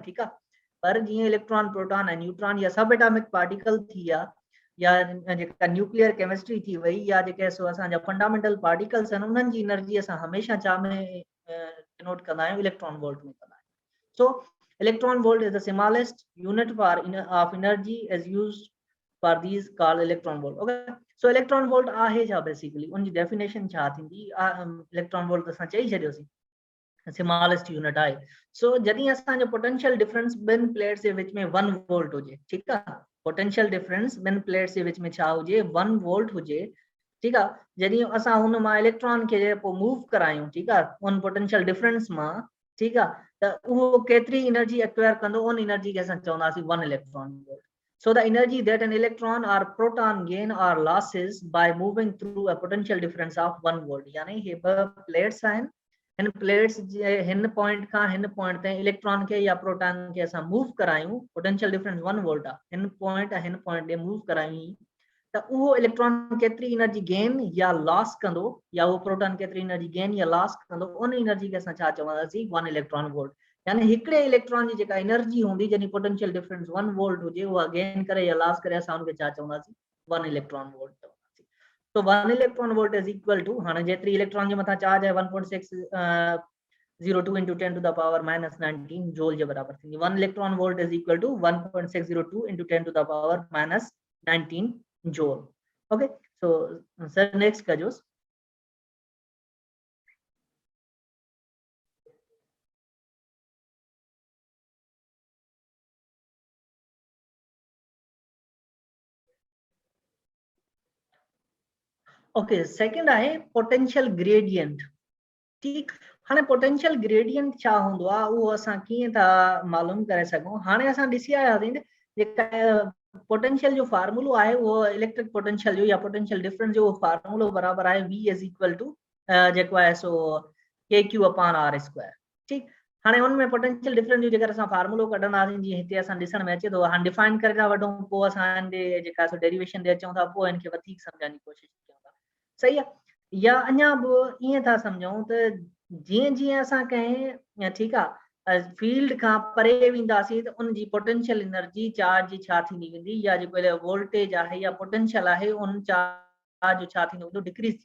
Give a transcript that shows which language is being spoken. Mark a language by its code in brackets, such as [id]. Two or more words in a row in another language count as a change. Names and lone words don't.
[sd] ठीक आहे, पर जीअं इलेक्ट्रॉन, प्रोटॉन ऐं न्यूट्रॉन या [en] sub atomic particle [sd] थी विया, या जेका [en] nuclear chemistry [sd] थी वई, या जेके सो असांजा [en] fundamental particles [sd] आहिनि, उन्हनि जी एनर्जी असां हमेशह छा में डिनोट कंदा आहियूं, [en] electron volt [sd] में कंदा आहियूं। [en] So electron volt is the smallest unit of energy is used for these called electron volt. Okay, so electron volt [sd] आहे छा बेसिकली, उनजी डेफिनेशन छा थींदी? [en] electron volt [sd] असां चई छॾियोसीं [en] smallest unit [sd] आहे। सो जॾहिं असांजो [en] potential difference [sd] ॿिनि प्लेट्स जे विच में 1 वोल्ट हुजे, ठीक आहे, [en] potential difference [sd] ॿिनि प्लेट्स जे विच में छा हुजे, 1 वोल्ट हुजे। ठीक आहे, जॾहिं असां हुन मां इलेक्ट्रॉन खे पोइ मूव करायूं, ठीक आहे, उन [en] potential difference [sd] मां, ठीक आहे, त उहो केतिरी [en] energy acquire [sd] कंदो उन एनर्जी खे असां चवंदासीं 1 [en] electron volt. So the energy that an electron or proton gain or losses by moving through a potential difference of 1 volt. [sd] यानी हे ब प्लेट्स आहिनि, हिन प्लेट्स जे हिन पॉइंट खां हिन पॉइंट ताईं इलेक्ट्रॉन खे या प्रोटॉन खे असां मूव करायूं, [en] potential difference [sd] 1 वोल्ट आहे, हिन पॉइंट ॾे मूव करायूं त उहो इलेक्ट्रॉन केतिरी [en] energy gain [sd] या लॉस कंदो, या उहो प्रोटॉन केतिरी [en] energy gain [sd] या लॉस कंदो, उन एनर्जी खे असां छा चवंदासीं 1 [en] electron volt. [sd] यानी हिकिड़े इलेक्ट्रॉन जी जेका एनर्जी हूंदी जंहिंजी [en] potential difference [sd] 1 वोल्ट हुजे, उहा गेन करे या लॉस करे असां उनखे छा चवंदासीं 1 [en] electron volt [sd] चवंदासीं. [en] So 1 electron volt is equal to, [sd] हाणे जेतिरी इलेक्ट्रॉन जे मथां चार्ज आहे 1.602 [en] into 10 to the power minus 19 [sd] जूल जे बराबर थींदी. [en] 1 electron volt is equal to 1.602 into 10 to the power minus 19 जूल. Okay, so sir next कजोस. [sd] ओके, सेकंड आहे [en] potential gradient. [sd] ठीक, हाणे [en] potential gradient [sd] छा हूंदो आहे उहो असां कीअं था मालूम करे सघूं. हाणे असां ॾिसी आयासीं जेका पोटेंशियल जो फार्मूलो आहे उहो [en] electric potential [sd] जो या [en] potential difference [sd] जो फार्मूलो बराबर आहे [en] V is equal to [sd] जेको आहे सो [en] KQ upon R square. [sd] ठीक, हाणे उन में [en] potential difference [sd] जो जेकर असां फार्मूलो कढंदासीं जीअं हिते असां ॾिसण में अचे थो, हाणे डिफाइन करे था वठूं, पोइ असां हिन जेका सो डेरिवेशन ते अचूं था, पोइ हिनखे वधीक सम्झण जी कोशिशि कयूं था. सही आहे, या अञा बि ईअं था सम्झूं त जीअं जीअं असां कंहिं ठीकु आहे फील्ड खां परे वेंदासीं त उन जी [en] potential energy [sd] चार्ज जी छा थींदी वेंदी, या जेको वोल्टेज आहे या पोटेंशियल आहे उन चार्ज जो छा थींदो वेंदो, डिक्रीज थींदो.